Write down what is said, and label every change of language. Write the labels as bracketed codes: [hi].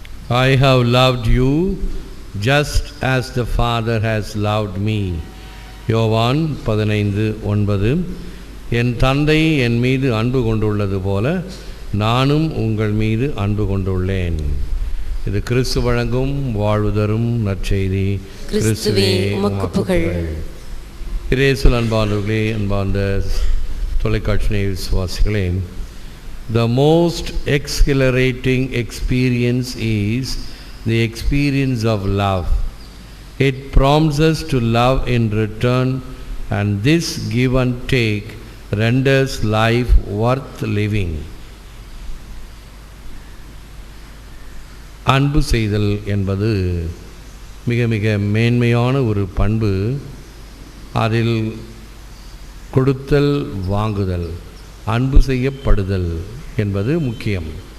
[en] I have loved you just as the Father has loved me. [ta] யோவான் 15:9. என் தந்தை என் மீது அன்பு கொண்டுள்ளது போல நானும் உங்கள் மீது அன்பு கொண்டுள்ளேன். இது கிறிஸ்து வழங்கும் வாழ்வு தரும் நற்செய்தி. கிறிஸ்துவே உமக்கு புகழ். இயேசுவில் அன்பானவர்களே, அன்பார்ந்த தொலைக்காட்சி விசுவாசிகளே, [en] the most exhilarating experience is the experience of love. It prompts us to love in return, and this give and take renders life worth living. [ta] அன்பு செய்தல் என்பது மிக மிக மேன்மையான ஒரு பண்பு. அதில் கொடுத்தல் வாங்குதல், அன்பு செய்யப்படுதல் என்பது முக்கியம்.